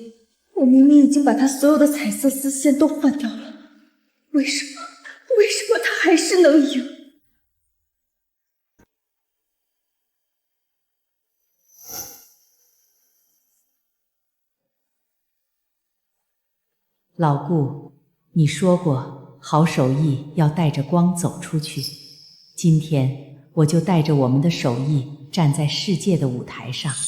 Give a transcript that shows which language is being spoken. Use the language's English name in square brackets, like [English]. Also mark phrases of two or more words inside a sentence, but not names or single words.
[Chinese] 我明明已經把他所有的彩色絲線都換掉了，為什麼他還是能贏？老顧，你說過好手藝要帶着光走出去，今天我就帶着我們的手藝站在世界的舞台上。